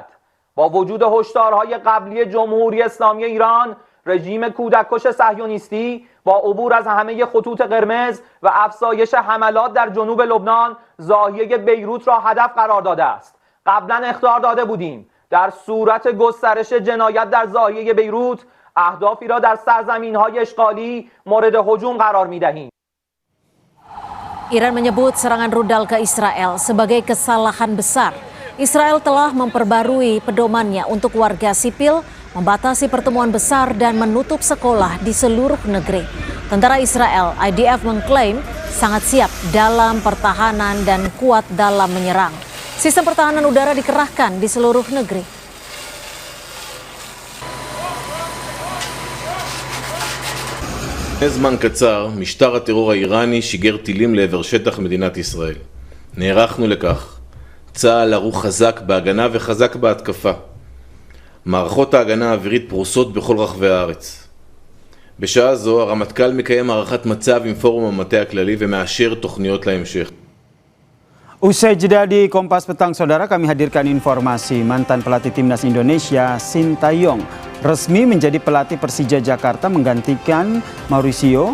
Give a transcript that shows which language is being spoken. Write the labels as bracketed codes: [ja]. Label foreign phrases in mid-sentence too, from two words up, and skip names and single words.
[fa] با وجود هشدارهای قبلی جمهوری اسلامی ایران، رژیم کودککش صهیونیستی با عبور از همه خطوط قرمز و افزایش حملات در جنوب لبنان ضاحیه بیروت را هدف قرار داده است. قبلا اخطار داده بودیم در صورت گسترش جنایت در ضاحیه بیروت اهدافی را در سرزمین‌های اشغالی مورد هجوم قرار می‌دهیم. [id] Iran menyebut serangan rudal ke Israel sebagai kesalahan besar. Israel telah memperbarui pedomannya untuk warga sipil, membatasi pertemuan besar dan menutup sekolah di seluruh negeri. Tentara Israel, IDF, mengklaim sangat siap dalam pertahanan dan kuat dalam menyerang. Sistem pertahanan udara dikerahkan di seluruh negeri. [he] לפני זמן קצר, משטר הטרור האיראני שיגר טילים לעבר שטח מדינת ישראל. נערכנו לכך. צה"ל ערוך חזק בהגנה וחזק בהתקפה. מערכות ההגנה האווירית פרוסות בכל רחבי הארץ. בשעה זו הרמטכ"ל מקיים הערכת מצב עם פורום המטה הכללי ומאשר תוכניות להמשך. [id] Usai jeda di Kompas Petang, Saudara, kami hadirkan informasi mantan pelatih Timnas Indonesia Sintayong resmi menjadi pelatih Persija Jakarta menggantikan Mauricio.